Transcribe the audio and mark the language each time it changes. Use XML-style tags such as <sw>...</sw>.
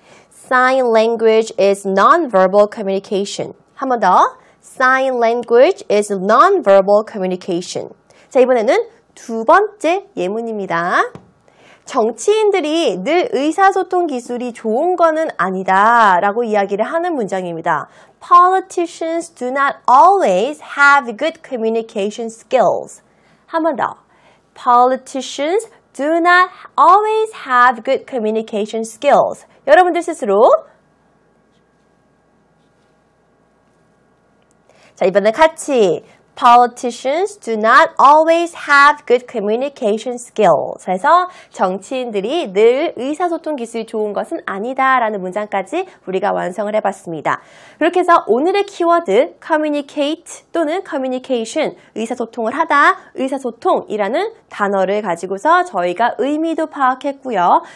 <en>Sign language is non-verbal communication.</en> <ko>한 번 더.</ko> <en>Sign language is non-verbal communication.</en> <ko>자, 이번에는 두 번째 예문입니다. 정치인들이 늘 의사소통 기술이 좋은 거는 아니다 라고 이야기를 하는 문장입니다.</ko> <en>Politicians do not always have good communication skills.</en> <ko>한 번 더.</ko> <en>Politicians do not always have good communication skills.</en> <ko>여러분들 스스로 자, 이번에 같이</ko> <en>Politicians do not always have good communication skills.</en> <ko>그래서 정치인들이 늘 의사소통 기술이 좋은 것은 아니다 라는 문장까지 우리가 완성을 해봤습니다. 그렇게 해서 오늘의 키워드 communicate 또는 communication, 의사소통을 하다, 의사소통이라는 단어를 가지고서 저희가 의미도 파악했고요.</ko>